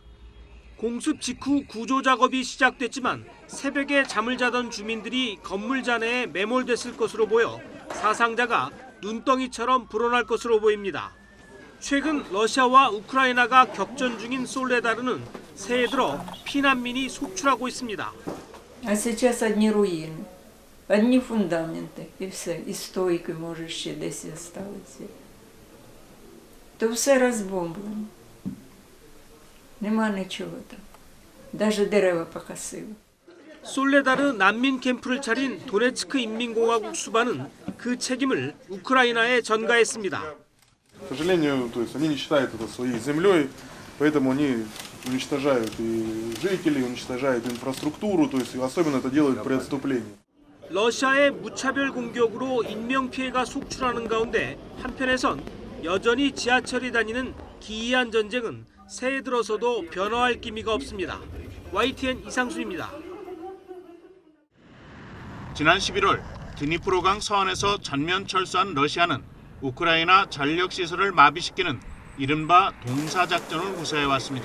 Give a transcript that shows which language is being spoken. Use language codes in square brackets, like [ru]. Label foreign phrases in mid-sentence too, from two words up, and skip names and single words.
[ko] 공습 직후 구조 작업이 시작됐지만 새벽에 잠을 자던 주민들이 건물 잔해에 매몰됐을 것으로 보여 사상자가 눈덩이처럼 불어날 것으로 보입니다. 최근 러시아와 우크라이나가 격전 중인 솔레다르는 새해 들어 피난민이 속출하고 있습니다. [ru] А сейчас одни [uk] руїни, одні фундаменти і все, і стойки, може, ще десь залишилися. То все розбомблено. Нема нічого там. навіть дерева покосили. [ko] 솔레다르 난민 캠프를 차린 도네츠크 인민공화국 수반은 그 책임을 우크라이나에 전가했습니다. [ru] К сожалению, то есть они не считают это своей землей, поэтому они уничтожают и жителей, уничтожают инфраструктуру, то есть особенно это делают при отступлении. [ko] 러시아의 무차별 공격으로 인명피해가 속출하는 가운데 한편에선 여전히 지하철이 다니는 기이한 전쟁은 새해 들어서도 변화할 기미가 없습니다. YTN 이상수입니다. 지난 11월 드니프로강 서안에서 전면 철수한 러시아는 우크라이나 전력시설을 마비시키는 이른바 동사작전을 구사해왔습니다.